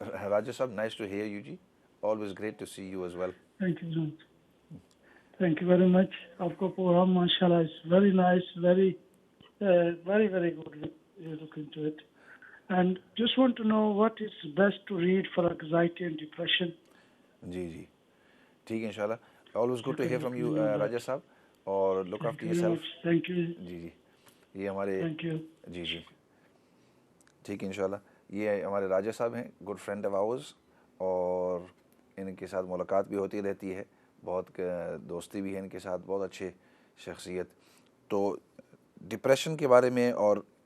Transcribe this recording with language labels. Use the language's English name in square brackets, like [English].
[English] Raja sahib, nice to hear you جی، always great to see you as well. Thank you very much. [Urdu] آپ کا programme ماشاء اللہ [English] Is very nice, very very good luck into it, and just want to know what is best to read for anxiety and depression. [Urdu] جی ٹھیک ہے، [English] انشاءاللہ always good to hear from you Raja sahib, اور look after yourself. Thank you, [Urdu] جی یہ ہمارے [English] Thank you. [Urdu] جی ٹھیک ہے انشاءاللہ۔ یہ ہمارے راجہ صاحب ہیں، [English] good friend of ours, [Urdu] اور ان کے ساتھ ملاقات بھی ہوتی رہتی ہے، بہت دوستی بھی ہے ان کے ساتھ، بہت اچھے شخصیت۔ تو ڈپریشن کے بارے میں اور